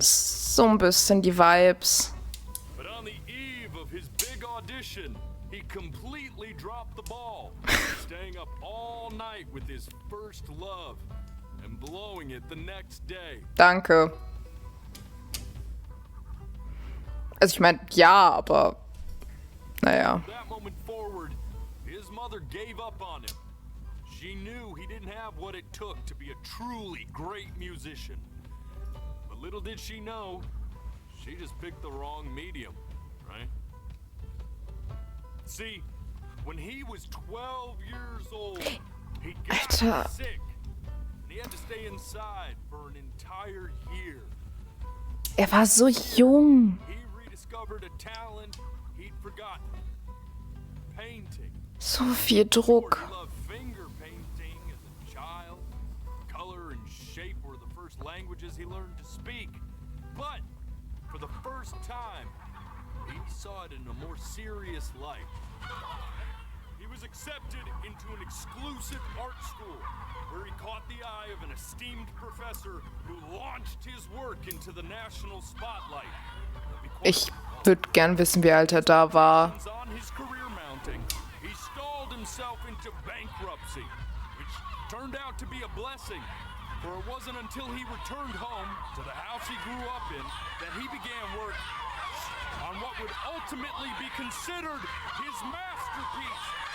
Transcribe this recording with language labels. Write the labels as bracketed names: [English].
[German] so ein bisschen die Vibes. [English] But on the eve of his big audition, he completely dropped the ball, staying up all night with his first love and blowing it the next day. [German] Danke. Also ich meine, ja, aber naja. [English] From that moment forward, his mother gave up on him. She knew he didn't have what it took to be a truly great musician. But little did she know, she just picked the wrong medium, right? See, when he was 12 years old, he got [German] Alter. [English] sick. And he had to stay inside for an entire year. [German] Er war so jung. [English] He rediscovered a talent he'd forgotten. Painting. [German] So viel Druck. [English] He loved finger painting as a child. Color and shape were the first languages he learned to speak. But for the first time, he saw it in a more serious light. He was accepted into an exclusive art school where he caught the eye of an esteemed professor who launched his work into the national spotlight. [German] Ich würde gern wissen, wie alt er da war. [English] On his career mounting, he stalled himself into bankruptcy, which turned out to be a blessing, for it wasn't until he returned home to the house he grew up in that he began work on what would ultimately be considered his masterpiece.